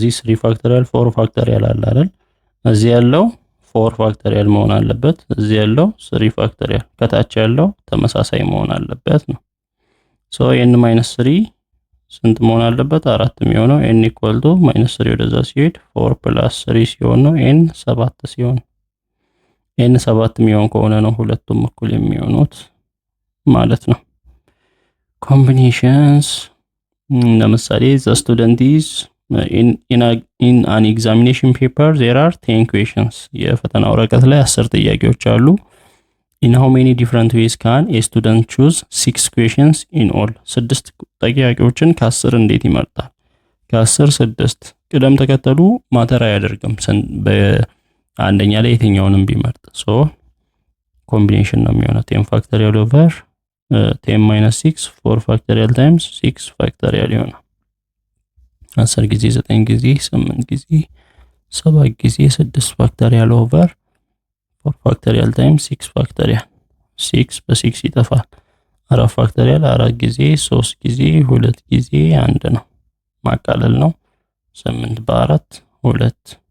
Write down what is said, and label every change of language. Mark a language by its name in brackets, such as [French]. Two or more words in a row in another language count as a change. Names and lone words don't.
[Amharic] እዚህ 3 ፋክቶሪያል 4 ፋክቶሪያል አለ አይደል? እዚህ ያለው 4 ፋክቶሪያል መሆን አለበት። እዚህ ያለው 3 ፋክቶሪያል፣ ከታች ያለው ተመሳሳይ መሆን አለበት ነው። n ማይነስ 3 ስንት መሆን አለበት? 4 የሚሆነው n [English] equal to minus [Amharic] 3 ወደዛ ሲሄድ 4 ፕላስ 3 ሲሆን ነው n 7 ሲሆን n 7 የሚሆን ከሆነ ነው ሁለቱም እኩል የሚሆኑት ማለት ነው። ኮምቢኔሽንስ ለምሳሌ [English] the student is in an examination paper there are 10 questions። [Amharic] የፈተና ወረቀት ላይ 10 ጥያቄዎች አሉ። [English] in how many different ways can a student choose 6 questions in all? [Amharic] 6 ጥያቄዎችን ከ10 እንዴት ይመርጣል? ከ10 6 ቅደም ተከተሉ ማተር አያደርግም። በአንደኛ ላይ የትኛውንም ቢመርጥ ኮምቢኔሽን ነው የሚሆነው። 10 [English] factorial over 10 minus 6 4 factorial times 6 factorial [Amharic] ይሆናል። 10 ጊዜ 9 ጊዜ 8 ጊዜ 7 ጊዜ [English] 6 factorial over 4 factorial times 6 factorial [Amharic] 6 በ6 ይጠፋል። 4 ፋክተሪያል 4 ጊዜ 3 ጊዜ 2 ጊዜ 1 ነው ማቃለል ነው። 8 በ4 2